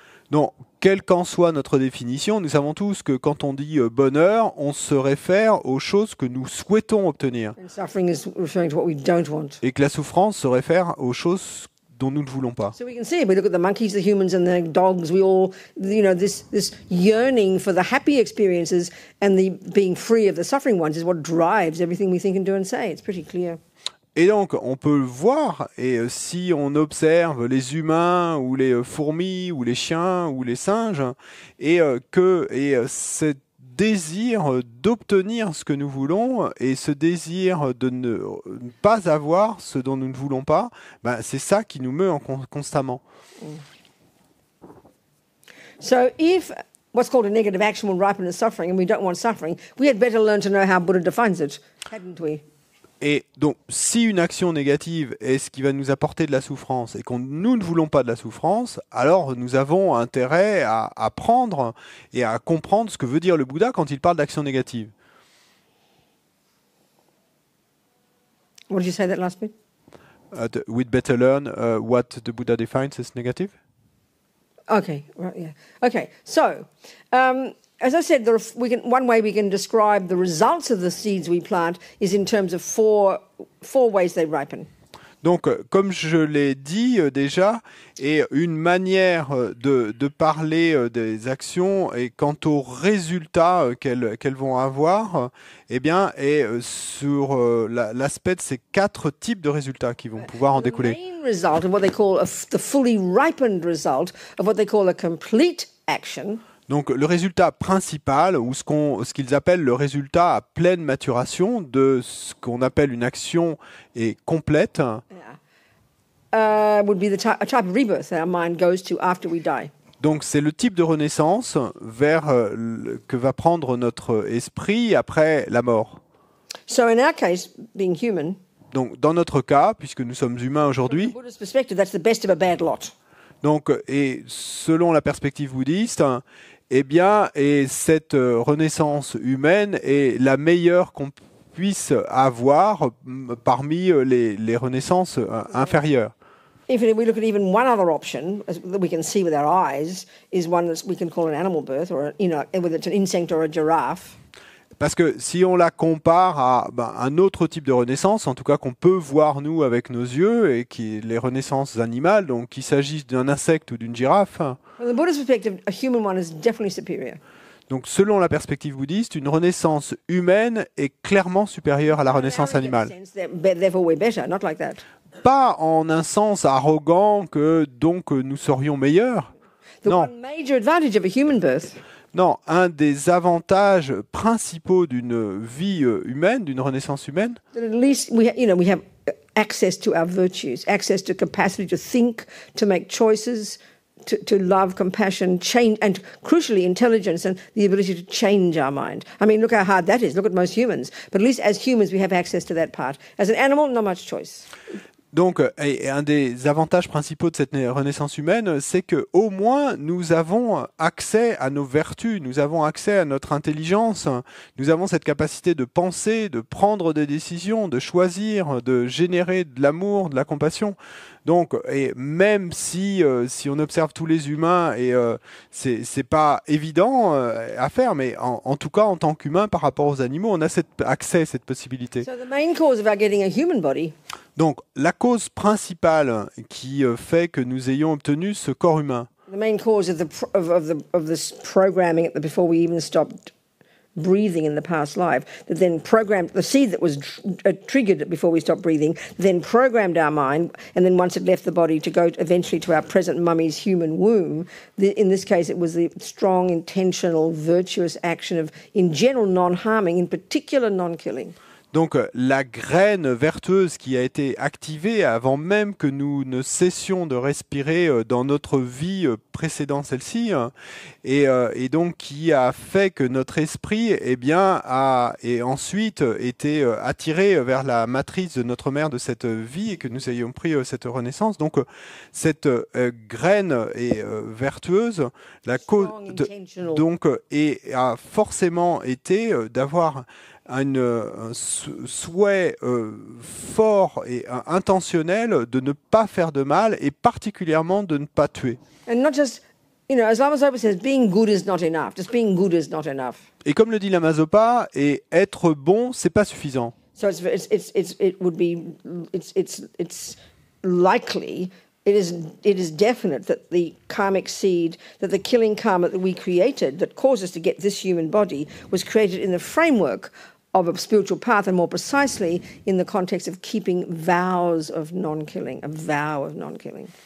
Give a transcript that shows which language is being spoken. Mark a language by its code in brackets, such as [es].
[fr] Donc, quelle qu'en soit notre définition, nous savons tous que quand on dit bonheur, on se réfère aux choses que nous souhaitons obtenir. Et que la souffrance se réfère aux choses dont nous ne voulons pas. [en] So we can see, we look at the monkeys, the humans and the dogs, we all, this yearning for the happy experiences and the being free of the suffering ones is what drives everything we think and do and say. It's pretty clear. [fr] Et donc, on peut le voir, et si on observe les humains, ou les fourmis, ou les chiens, ou les singes, et cette désir d'obtenir ce que nous voulons et ce désir de ne pas avoir ce dont nous ne voulons pas, c'est ça qui nous meut constamment. [en] So if what's called a negative action will ripen as suffering and we don't want suffering, we had better learn to know how Buddha defines it, hadn't we? [fr] Et donc, si une action négative est ce qui va nous apporter de la souffrance et que nous ne voulons pas de la souffrance, alors nous avons intérêt à apprendre et à comprendre ce que veut dire le Bouddha quand il parle d'action négative. [en] What did you say that last bit? We'd better learn what the Buddha defines as negative. Okay, right, yeah. Okay, so as I said, one way we can describe the results of the seeds we plant is in terms of four ways they ripen. [fr] Donc, comme je l'ai dit déjà, et une manière de parler des actions et quant aux résultats qu'elles vont avoir, eh bien, est sur l'aspect de ces 4 types de résultats qui vont pouvoir en [en] The [fr] découler. [en] main result of what they call the fully ripened result of what they call a complete action [fr] Donc, le résultat principal, ou ce qu'ils appellent le résultat à pleine maturation de ce qu'on appelle une action est complète, [en] would be a type of rebirth that our mind goes to after we die. [fr] donc c'est le type de renaissance vers que va prendre notre esprit après la mort. [en] So in our case, being human, [fr] Donc, dans notre cas, puisque nous sommes humains [en] from the [fr] aujourd'hui, [en] Buddhist perspective, that's the best of a bad lot. [fr] donc, et selon la perspective bouddhiste, eh bien, et cette renaissance humaine est la meilleure qu'on puisse avoir parmi les renaissances inférieures. [en] If we look at even one other option that we can see with our eyes, is one that we can call an animal birth, or whether it's an insect or a giraffe. [fr] Parce que si on la compare à un autre type de renaissance, en tout cas qu'on peut voir nous avec nos yeux, et qui est les renaissances animales, donc qu'il s'agisse d'un insecte ou d'une girafe, [en] From the Buddhist perspective, a human one is definitely superior. [fr] donc selon la perspective bouddhiste, une renaissance humaine est clairement supérieure à la renaissance animale. [en] Therefore, we're better. Not like that. [fr] Pas en un sens arrogant que donc nous serions meilleurs. [en] The [fr] Non. [en] one major advantage of a human birth [fr] Non, un des avantages principaux d'une vie humaine, d'une renaissance humaine, [en] that at least we have access to our virtues, access to capacity to think, to make choices, to love, compassion, change, and crucially intelligence and the ability to change our mind. I mean, look how hard that is. Look at most humans. But at least as humans, we have access to that part. As an animal, not much choice. [fr] donc, et un des avantages principaux de cette renaissance humaine, c'est que au moins nous avons accès à nos vertus, nous avons accès à notre intelligence, nous avons cette capacité de penser, de prendre des décisions, de choisir, de générer de l'amour, de la compassion. Donc, et même si on observe tous les humains, et c'est pas évident à faire, mais en tout cas en tant qu'humain par rapport aux animaux, on a accès, cette possibilité. [en] So the main cause of our getting a human body [fr] Donc, la cause principale qui fait que nous ayons obtenu ce corps humain, [en] the main cause of this programming before we even stopped breathing in the past life, that then programmed the seed that was triggered before we stopped breathing, then programmed our mind, and then once it left the body to go eventually to our present mummy's human womb. In this case, it was the strong, intentional, virtuous action of, in general, non-harming, in particular, non-killing. [fr] donc la graine vertueuse qui a été activée avant même que nous ne cessions de respirer dans notre vie précédant celle-ci, et donc qui a fait que notre esprit a ensuite été attiré vers la matrice de notre mère de cette vie, et que nous ayons pris cette renaissance. Donc cette graine est vertueuse, la cause donc a forcément été d'avoir un souhait fort et intentionnel de ne pas faire de mal, et particulièrement de ne pas tuer. [en] And not just, as Lama Zopa says, being good is not enough. Just being good is not enough. [fr] Et comme le dit Lama Zopa, et être bon, c'est pas suffisant. [en] So it's likely, it is definite that the karmic seed, that the killing karma that we created that caused us to get this human body was created in the framework of a spiritual path, and more precisely in the context of keeping vows of non-killing, a vow of non-killing.